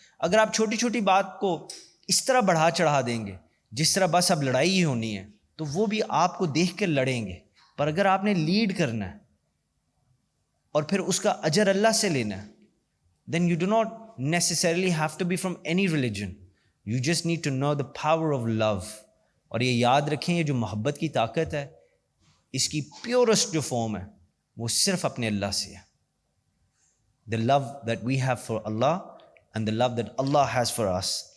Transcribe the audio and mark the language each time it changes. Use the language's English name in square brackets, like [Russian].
[Urdu] اگر آپ چھوٹی چھوٹی بات کو اس طرح بڑھا چڑھا دیں گے جس طرح بس اب لڑائی ہی ہونی ہے تو وہ بھی آپ کو دیکھ کے لڑیں گے. پر اگر آپ نے لیڈ کرنا ہے اور پھر اس کا اجر اللہ سے لینا ہے، [English] then you do not necessarily have to be from any religion. You just need to know the power of love. [Urdu] اور یہ یاد رکھیں، یہ جو محبت کی طاقت ہے اس کی پیورسٹ جو فارم ہے وہ صرف اپنے اللہ سے ہے. [English] The love that we have for Allah and the love that Allah has for us.